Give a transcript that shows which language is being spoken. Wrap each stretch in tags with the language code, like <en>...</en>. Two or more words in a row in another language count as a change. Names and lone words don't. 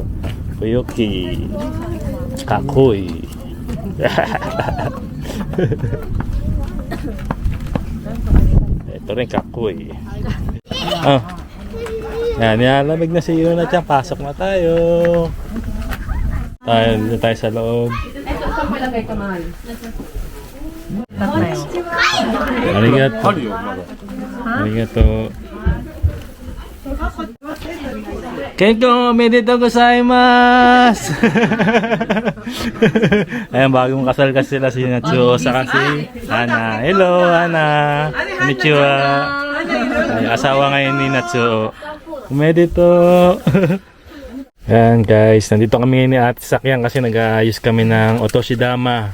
<tl>Puyoki, Kakoy. Ito rin Kakoy. Yan, nilalamig na si Yuna Chan. Pasok na tayo. Dito tayo sa loob.</tl> <ja>Arigato. Arigato. Kenko, おめでとうございます!</ja> <tl>Ayan, bagong kasal kasi sila si Natsuo saka si Ana.</tl> <ja>Hello, Ana! Konnichiwa!</ja> <tl>Ay, asawa ngayon ni Natsuo.</tl> <ja>Omedetou!</ja> <tl>Ayan guys, nandito kami ni Ate Sakyan kasi nag-aayos kami ng otoshidama.</tl>